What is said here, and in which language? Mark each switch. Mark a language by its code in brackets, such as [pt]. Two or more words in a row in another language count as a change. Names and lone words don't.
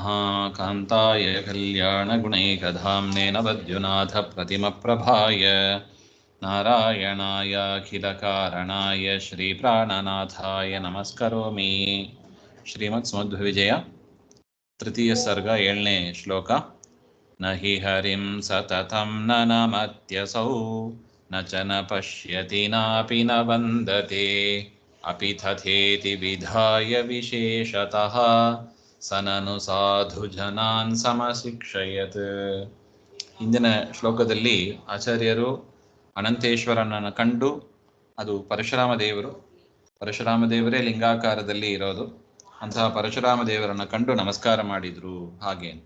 [sa] ಕಾಂತಾಯ ಕಲ್ಯಾಣಗುಣೈಕಧಾಮ್ನೇ ನವದ್ಯುನಾಥಪ್ರತಿಮಪ್ರಭಾಯ ನಾರಾಯಣಾಯ ಅಖಿಲಕಾರಣಾಯ ಶ್ರೀಪ್ರಾಣನಾಥಾಯ ನಮಸ್ಕರೋಮಿ. [kn] ಶ್ರೀಮದ್ ಸಮಧ್ವವಿಜಯ ತೃತೀಯ ಸರ್ಗ 7ನೇ ಶ್ಲೋಕ. [sa] ನ ಹಿ ಹರಿಂ ಸತತಂ ನ ನಮತ್ಯಸೌ ನ ಚ ನ ಪಶ್ಯತಿ ನಾಪಿ ನ ವಂದತೆ ಅಪಿ ತಥೇತಿ ವಿಧಾಯ ವಿಶೇಷತಃ ಸನನು ಸಾಧು ಜನಾನ್ ಸಮಶಿಕ್ಷಯತ್. [kn] ಹಿಂದಿನ ಶ್ಲೋಕದಲ್ಲಿ ಆಚಾರ್ಯರು ಅನಂತೇಶ್ವರನನ್ನು ಕಂಡು, ಅದು ಪರಶುರಾಮ ದೇವರು, ಪರಶುರಾಮ ದೇವರೇ ಲಿಂಗಾಕಾರದಲ್ಲಿ ಇರೋದು, ಅಂತಹ ಪರಶುರಾಮ ದೇವರನ್ನು ಕಂಡು ನಮಸ್ಕಾರ ಮಾಡಿದ್ರು ಹಾಗೆ ಅಂತ.